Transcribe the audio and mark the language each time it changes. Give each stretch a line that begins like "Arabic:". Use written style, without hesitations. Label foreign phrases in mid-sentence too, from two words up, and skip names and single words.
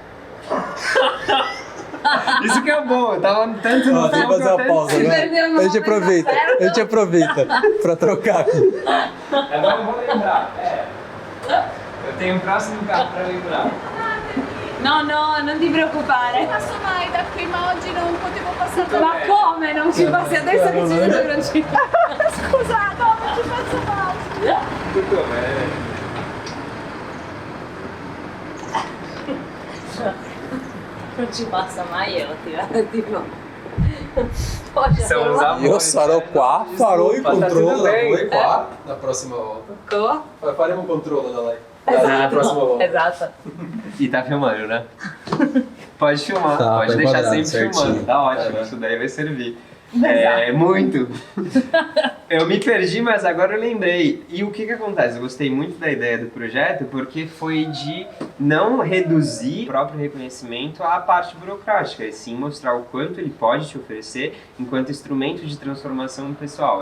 Portuguese: Isso que é bom, eu tava tanto no Tem que fazer uma pausa, né? A gente aproveita pra trocar aqui. Agora eu vou lembrar, eu tenho um próximo carro pra lembrar.
Italian: No, non ti preoccupare. Passo mai da qui, ma oggi non potevo passare. Ma come? Non ci passi adesso che ci vedo che non ci... Scusa, no, non ci passo mai. Tutto bene. Non ci passa mai, io ti
Portuguese: São os amores.
Italian: Eu sarò qua, farò il controllo da voi qua,
Portuguese: na próxima volta.
Italian: Come? Faremo un controllo da lei.
Portuguese: Na próxima volta.
Italian: Esatto.
Portuguese: E tá filmando, né? Pode filmar, Tá, pode tá deixar enquadrado, sempre certinho. filmando, tá ótimo, isso daí vai servir. Muito! Eu me perdi, mas agora eu lembrei. E o que que acontece? Eu gostei muito da ideia do projeto porque foi de não reduzir o próprio reconhecimento à parte burocrática, e sim mostrar o quanto ele pode te oferecer enquanto instrumento de transformação pessoal.